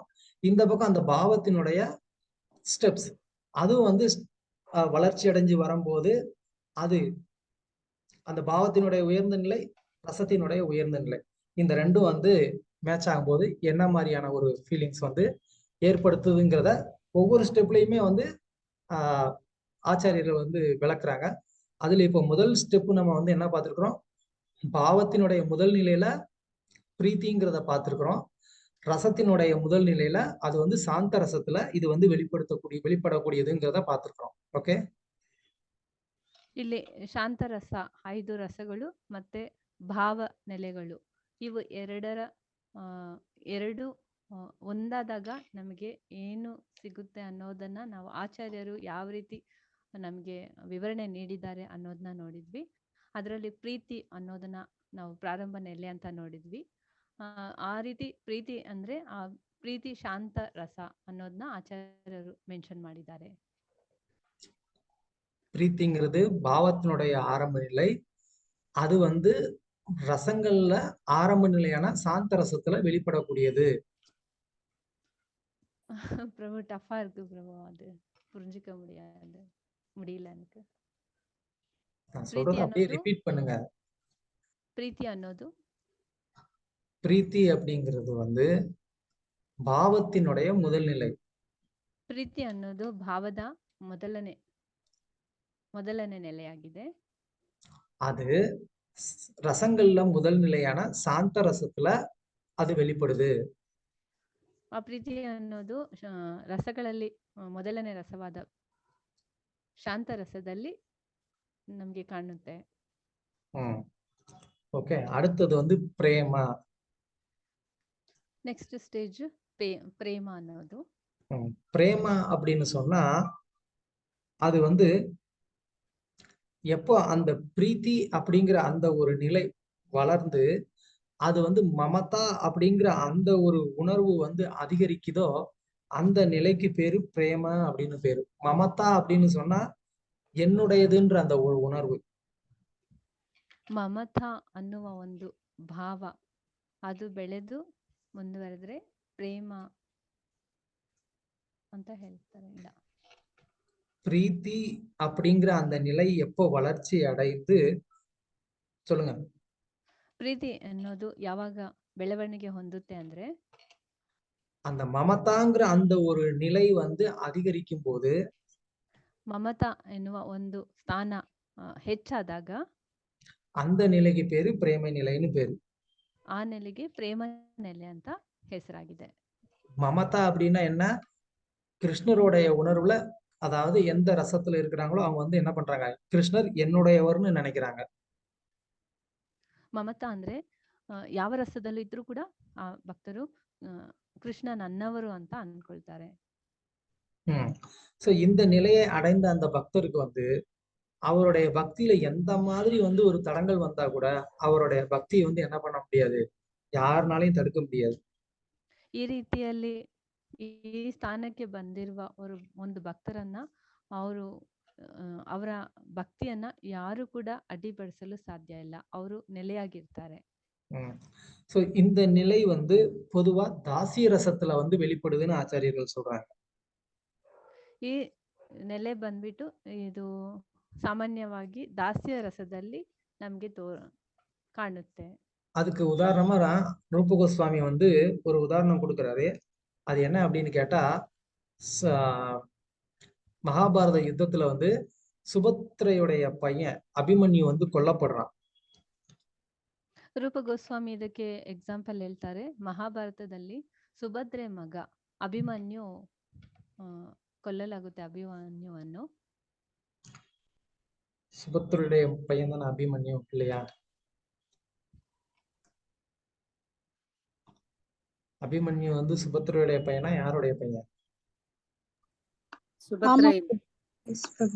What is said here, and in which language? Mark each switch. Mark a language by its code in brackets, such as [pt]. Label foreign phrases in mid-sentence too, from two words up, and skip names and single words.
[ta] இந்த பக்கம் அந்த பாவத்தினுடைய ஸ்டெப்ஸ் அதுவும் வந்து வளர்ச்சி அடைஞ்சு வரும்போது அது அந்த பாவத்தினுடைய உயர்ந்த நிலை, ரசத்தினுடைய உயர்ந்த நிலை, இந்த ரெண்டும் வந்து மேட்ச் ஆகும்போது என்ன மாதிரியான ஒரு ஃபீலிங்ஸ் வந்து ஏற்படுத்துதுங்கிறத ஒவ்வொரு ஸ்டெப்லயுமே வந்து ஆச்சாரியர்கள் வந்து விளக்குறாங்க. அதுல இப்போ முதல் ஸ்டெப் நம்ம வந்து என்ன பார்த்திருக்கிறோம்? பாவத்தினுடைய முதல் நிலையில பிரீத்திங்கிறத பார்த்திருக்கிறோம். ரசத்தினுடைய முதல் நிலையில அது வந்து சாந்த ரசத்துல இது வந்து வெளிப்படக்கூடியதுங்கிறத பார்த்திருக்கிறோம். ஓகே, [kn] ಇಲ್ಲಿ ಶಾಂತರಸ 5 ರಸಗಳು ಮತ್ತೆ ಭಾವ ನೆಲೆಗಳು ಇವು ಎರಡು ಒಂದಾದಾಗ ನಮಗೆ ಏನು ಸಿಗುತ್ತೆ ಅನ್ನೋದನ್ನ ನಾವು ಆಚಾರ್ಯರು ಯಾವ ರೀತಿ ನಮಗೆ ವಿವರಣೆ ನೀಡಿದ್ದಾರೆ ಅನ್ನೋದನ್ನ ನೋಡಿದ್ವಿ. ಅದರಲ್ಲಿ ಪ್ರೀತಿ ಅನ್ನೋದನ್ನ ನಾವು ಪ್ರಾರಂಭ ನೆಲೆ ಅಂತ ನೋಡಿದ್ವಿ. ಆ ರೀತಿ ಪ್ರೀತಿ ಅಂದ್ರೆ ಆ ಪ್ರೀತಿ ಶಾಂತ ರಸ ಅನ್ನೋದನ್ನ ಆಚಾರ್ಯರು ಮೆನ್ಷನ್ ಮಾಡಿದ್ದಾರೆ. [ta] பிரீத்திங்கிறது பாவத்தினுடைய ஆரம்ப நிலை. அது வந்து ரசங்கள்ல ஆரம்ப நிலையான சாந்த ரசத்துல வெளிப்படக்கூடியது. பிரபு டஃபா இருக்கு பிரபு, அது புரிஞ்சுக்க முடியல எனக்கு. நான் சொல்றத அப்படியே ரிப்பீட் பண்ணுங்க. [kn] ಪ್ರೀತಿ ಅನ್ನೋದು [ta] பிரீத்தி அப்படிங்கிறது வந்து பாவத்தினுடைய முதல் நிலை. [kn] ಪ್ರೀತಿ ಅನ್ನೋದು ಭಾವದ ಮೊದಲನೇ ನೆಲೆಯಾಗಿದೆ. [ta] அது ரசங்கள்ல முதல் நிலையான சாந்த ரசத்துல அது வெளிப்படுது. [kn] ಆ ಪ್ರೀತಿ ಅನ್ನೋದು ರಸಗಳಲ್ಲಿ ಮೊದಲನೇ ರಸವಾದ ಶಾಂತ ರಸದಲ್ಲಿ ನಮ್ಗೆ ಕಾಣುತ್ತೆ. [ta] ஓகே, அடுத்தது வந்து பிரேம. [en] next stage [kn] ಪ್ರೇಮ ಅನ್ನೋದು. [ta] பிரேம அப்படின்னு சொன்னா அது வந்து எப்போ அந்த பிரீத்தி அப்படிங்கிற அந்த ஒரு நிலை வளர்ந்து அது வந்து மமதா அப்படிங்கிற அந்த ஒரு உணர்வு வந்து அதிகரிக்குதோ அந்த நிலைக்கு பேரு பிரேம அப்படின்னு பேரு. மமதா அப்படின்னு சொன்னா என்னுடையதுன்ற அந்த ஒரு உணர்வு. [kn] ಮಮತಾ ಅನ್ನುವ ಒಂದು ಭಾವ ಅದು ಬೆಳೆದು ಮುಂದುವರೆದ್ರೆ ಪ್ರೇಮ ಅಂತ ಹೇಳ್ತಾರೆ. ಇಲ್ಲ, [ta] பிரீத்தி அப்படிங்கிற அந்த நிலை எப்போ வளர்ச்சி அடைந்து சொல்லுங்க. [kn] ಪ್ರೀತಿ ಅನ್ನೋದು ಯಾವಾಗ ಬೆಳವಣಿಗೆ ಹೊಂದುತ್ತೆ ಅಂದ್ರೆ [ta] அந்த மமதாங்கிற அந்த ஒரு நிலை வந்து அதிகரிக்கும் போது [kn] ಮಮತಾ ಎನ್ನುವ ಒಂದು ಸ್ಥಾನ ಹೆಚ್ಚಾದಾಗ [ta] அந்த நிலைக்கு பேரு பிரேம நிலைன்னு பேரு. [kn] ಆ ನೆಲೆಗೆ ಪ್ರೇಮ ನೆಲೆ ಅಂತ ಹೆಸರಾಗಿದೆ. [ta] மமதா அப்படின்னா என்ன? கிருஷ்ணருடைய உணர்வுல, அதாவது எந்த ரசத்துல இருக்கிறாங்களோ அவங்க வந்து என்ன பண்றாங்க? கிருஷ்ணர் என்னுடையவர்னு நினைக்கிறாங்க. [kn] ಮಮತಾ ಅಂದ್ರೆ ಯಾವ ರಸದಲ್ಲೂ ಇದ್ರೂ ಕೂಡ ಆ ಭಕ್ತರು ಕೃಷ್ಣ ನನ್ನವರು ಅಂತ ಅನ್ಕೊಳ್ತಾರೆ. [ta] சோ இந்த நிலையை அடைந்த அந்த பக்தருக்கு வந்து அவருடைய பக்தியில எந்த மாதிரி வந்து ஒரு தடங்கள் வந்தா கூட அவருடைய பக்தியை வந்து என்ன பண்ண முடியாது, யாருனாலையும் தடுக்க முடியாது. [kn] ಈ ರೀತಿಯಲ್ಲಿ ಈ ಸ್ಥಾನಕ್ಕೆ ಬಂದಿರುವ ಒಂದು ಭಕ್ತರನ್ನ ಅವರು ಅವರ ಭಕ್ತಿಯನ್ನ ಯಾರು ಕೂಡ ಅಡ್ಡಿಪಡಿಸಲು ಸಾಧ್ಯ ಇಲ್ಲ. ಅವರು ನೆಲೆಯಾಗಿರ್ತಾರೆ. [ta] சோ இந்த நிலை வந்து பொதுவா தாசிய ரசத்துல வந்து வெளிப்படுதுன்னு ஆச்சாரியர்கள் சொல்றாங்க. [kn] ಈ ನೆಲೆ ಬಂದ್ಬಿಟ್ಟು ಇದು ಸಾಮಾನ್ಯವಾಗಿ ದಾಸ್ಯ ರಸದಲ್ಲಿ ನಮ್ಗೆ ಕಾಣುತ್ತೆ. [ta] அதுக்கு உதாரணமா ரூப கோஸ்வாமி வந்து ஒரு உதாரணம் கொடுக்கிறாரு. அது என்ன அப்படின்னு கேட்டா, மகாபாரத யுத்தத்துல வந்து சுபத்ரையுடைய பையன் அபிமன்யு வந்து கொல்லப்படுறான். [kn] ರೂಪ ಗೋಸ್ವಾಮಿ ಇದಕ್ಕೆ ಎಕ್ಸಾಂಪಲ್ ಹೇಳ್ತಾರೆ. ಮಹಾಭಾರತದಲ್ಲಿ ಸುಭದ್ರೆ ಮಗ ಅಭಿಮನ್ಯು ಕೊಲ್ಲಲಾಗುತ್ತೆ. ಅಭಿಮನ್ಯುವನ್ನು [ta] சுபத்ரையுடைய பையன் தானே அபிமன்யு இல்லையா? அபிமன்யு வந்து சுபத்ரையுடைய பையனா யாருடைய பையன்? சுபத்ரை [en] Yes, Prabhu.